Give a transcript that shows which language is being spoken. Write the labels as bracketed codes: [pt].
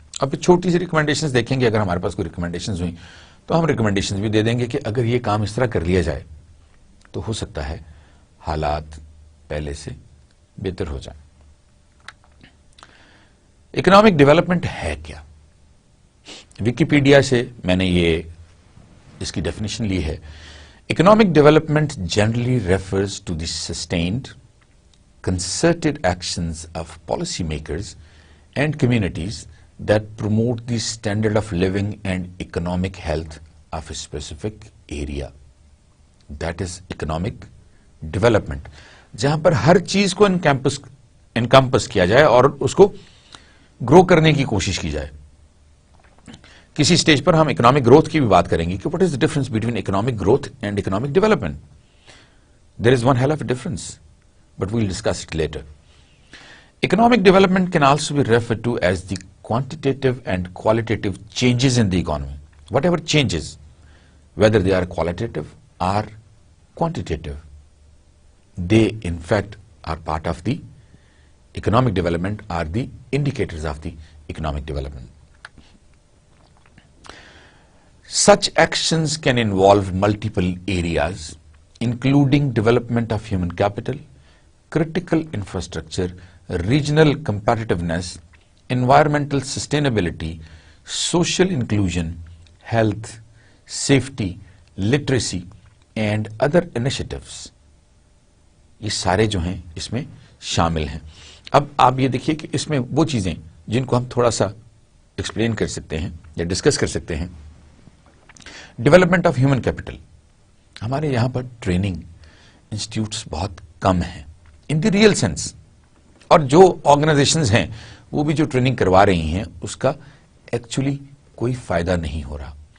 [ur] اب چھوٹی سی ریکمنڈیشنز دیکھیں گے, اگر ہمارے پاس کوئی ریکمنڈیشنز ہوئیں تو ہم ریکمنڈیشنز بھی دے دیں گے کہ اگر یہ کام اس طرح کر لیا جائے تو ہو سکتا ہے حالات پہلے سے بہتر ہو جائیں. اکنامک ڈیولپمنٹ ہے کیا؟ ویکیپیڈیا سے میں نے یہ اس کی ڈیفینیشن لی ہے. [en] Economic development generally refers to the sustained concerted actions of policymakers and communities that promote the standard of living and economic health of a specific area. That is economic development. [ur] جہاں پر ہر چیز کو encompass کیا جائے اور اس کو گرو کرنے کی کوشش کی جائے. کسی سٹیج پر ہم اکنامک گروتھ کی بھی بات کریں گے کہ [en] what is the difference between economic growth and economic development. There is one hell of a difference, but we'll discuss it later. Economic development can also be referred to as the quantitative and qualitative changes in the economy. Whatever changes, whether they are qualitative or quantitative, they in fact are part of the economic development, are the indicators of the economic development. Such actions can involve multiple areas, including development of human capital, critical infrastructure, regional competitiveness, environmental sustainability, social inclusion, health, safety, literacy, and other initiatives. [ur] یہ سارے جو ہیں اس میں شامل ہیں. اب آپ یہ دیکھیے کہ اس میں وہ چیزیں جن کو ہم تھوڑا سا ایکسپلین کر سکتے ہیں یا ڈسکس کر سکتے ہیں. Development of human capital. ہمارے یہاں پر ٹریننگ انسٹیٹیوٹس بہت کم ہیں [en] in the real sense, [ur] اور جو آرگنائزیشنز ہیں وہ بھی جو ٹریننگ کروا رہی ہیں اس کا ایکچولی کوئی فائدہ نہیں ہو رہا.